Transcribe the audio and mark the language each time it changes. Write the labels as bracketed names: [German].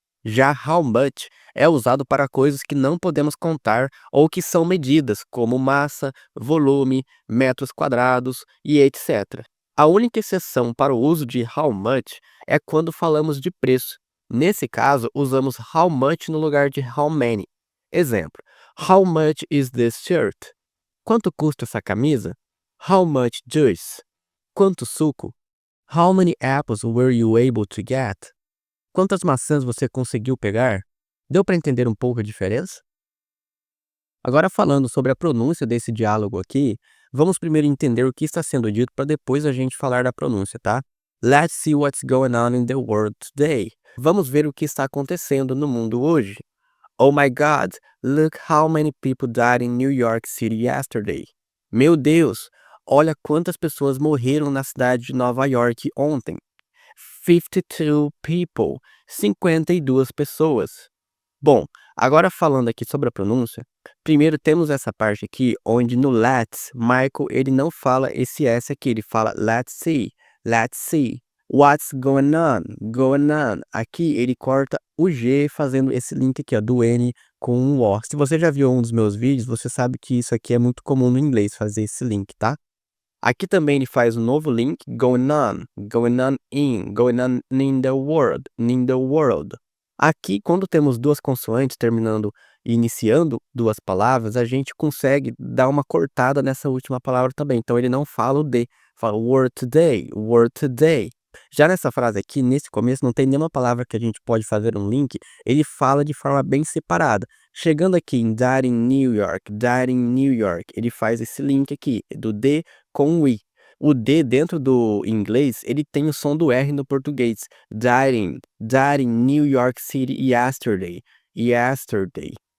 [Portuguese] Já how much é usado para coisas que não podemos contar ou que são medidas, como massa, volume, metros quadrados e etc. A única exceção para o uso de how much é quando falamos de preço. Nesse caso, usamos how much no lugar de how many. [English] Exemplo: How much is this shirt? [Portuguese] Quanto custa essa camisa? [English] How much juice? [Portuguese] Quanto suco? [English] How many apples were you able to get? [Portuguese] Quantas maçãs você conseguiu pegar? Deu para entender um pouco a diferença? Agora, falando sobre a pronúncia desse diálogo aqui, vamos primeiro entender o que está sendo dito para depois a gente falar da pronúncia, tá? [English] Let's see what's going on in the world today. [Portuguese] Vamos ver o que está acontecendo no mundo hoje. [English] Oh my God, look how many people died in New York City yesterday. [Portuguese] Meu Deus, olha quantas pessoas morreram na cidade de Nova York ontem. [English] 52 people, [Portuguese] 52 pessoas. Bom, agora falando aqui sobre a pronúncia, primeiro temos essa parte aqui onde no let's, Michael ele não fala esse S aqui, ele fala [English] let's see, let's see. What's going on? Going on. [Portuguese] Aqui ele corta o G fazendo esse link aqui, ó, do N com um O. Se você já viu um dos meus vídeos, você sabe que isso aqui é muito comum no inglês, fazer esse link, tá? Aqui também ele faz um novo link, [English] going on going on in the world, [Portuguese] in the world. Aqui, quando temos duas consoantes terminando e iniciando duas palavras, a gente consegue dar uma cortada nessa última palavra também. Então, ele não fala o D, Fala [English] were today, were today. [Portuguese] Já nessa frase aqui, nesse começo, não tem nenhuma palavra que a gente pode fazer um link, ele fala de forma bem separada. Chegando aqui em [English] died in New York, [Portuguese] ele faz esse link aqui, do D com o I. O D dentro do inglês, ele tem o som do R no português. [English] Died in New York City yesterday, yesterday.